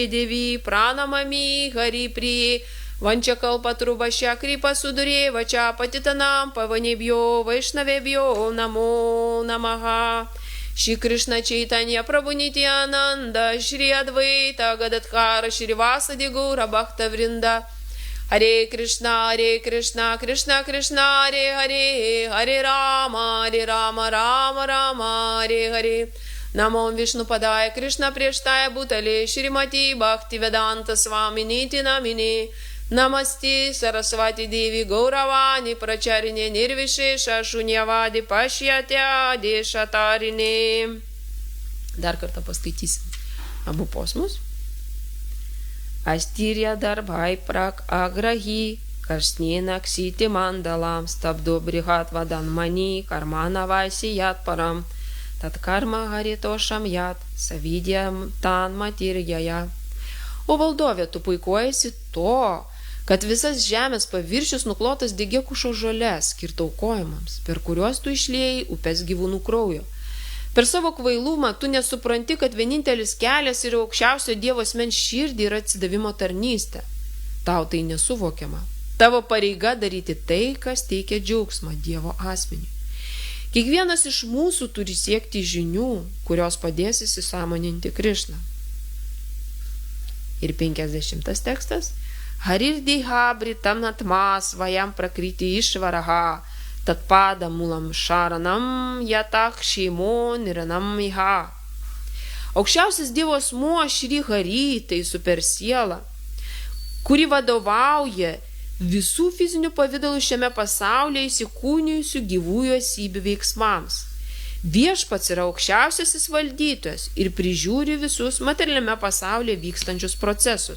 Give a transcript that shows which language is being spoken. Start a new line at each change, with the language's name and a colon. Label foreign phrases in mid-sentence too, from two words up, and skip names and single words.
Sanskrit: Devi Pranamami Hari Priye Vanchakalpatrubhashya Kripa Sudure Vacha Patitanam Pavanebhyo Vaishnavebhyo Namo Namaha Shri Krishna Chaitanya Prabhu Nityananda Shri Advaita Gadadhara Shri Vasadi Gaura Bhakta Vrinda Hare Krishna, Krishna Krishna, Hare Hare, Hare Rama, Rama Rama, Hare Hare. Namo Vishnu Padaya Krishna Preshtaya Bhutale, Shrimati Bhakti Vedanta Swaminiti Namine, Namaste Saraswati Devi Gauravani Pracharine Nirvishesha Shunyavadi Pashyatya Deshatarine.
Lithuanian: Dar kartą paskaitysim abu posmus.
Sanskrit: Astirya darbhai prak agrahi, karsnena ksiti mandalam, stabdo brihat vadanmani, karmana vaisi yat param, tat karma haritošam yat, savidyam tan matirjaya.
Lithuanian: O valdovė, tu puikuojasi to, kad visas žemės paviršius nuklotas degėkušo žole, skirta aukojimams, per kuriuos tu išliejai upes gyvūnų kraujo. Per savo kvailumą tu nesupranti, kad vienintelis kelias yra aukščiausio Dievo asmens širdį ir atsidavimo tarnystė. Tau tai nesuvokiama. Tavo pareiga daryti tai, kas teikia džiaugsmą Dievo asmeniui. Kiekvienas iš mūsų turi siekti žinių, kurios padės įsisąmoninti Krišną. Ir 50 tekstas.
Sanskrit: Harirdiha britam natmas vajam prakriti išvaraha, tad pada mulam šaranam jatak šeimo niranam iha.
Lithuanian: Aukščiausias Dievo asmuo Šri Hari, tai supersiela, kuri vadovauja visų fizinių pavydalų šiame pasaulyje įsikūnijusių gyvųjų esybių veiksmams. Viešpats yra aukščiausiasis valdytojas ir prižiūri visus materialiame pasaulyje vykstančius procesus.